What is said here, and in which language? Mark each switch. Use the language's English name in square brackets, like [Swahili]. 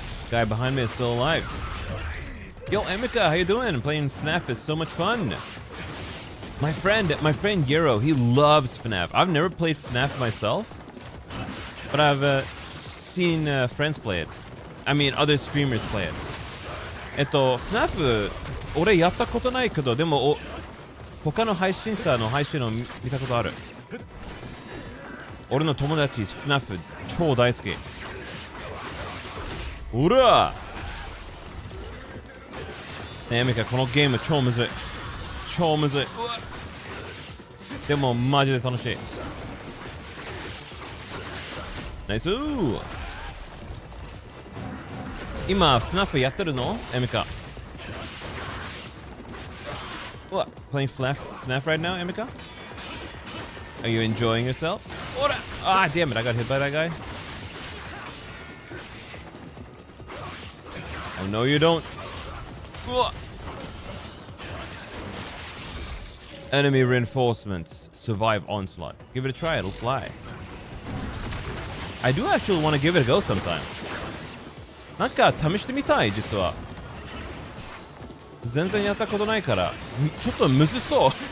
[English] Guy behind me is still alive. Yo, Emika, how you doing? Playing FNAF is so much fun. My friend Yero, he loves FNAF. I've never played FNAF myself, but I've seen friends play it. I mean, other streamers play it. [Japanese] FNAF 俺やったことないけど、でも他の配信者の配信を見たことある。俺の友達 FNAF 超大好き。うらねえミカ、このゲーム超むずい。超むずい。でもマジで楽しい。ナイスー。今 FNAF やってるのエミカ。 [English] What? Playing FNAF right now, Emika? Are you enjoying yourself? What? Ah, damn it! I got hit by that guy. Oh no, you don't. Enemy reinforcements. Survive onslaught. Give it a try. It'll fly. I do actually want to give it a go sometime. [Japanese] なんか試してみたい実は。全然やったことないからちょっとむずそう。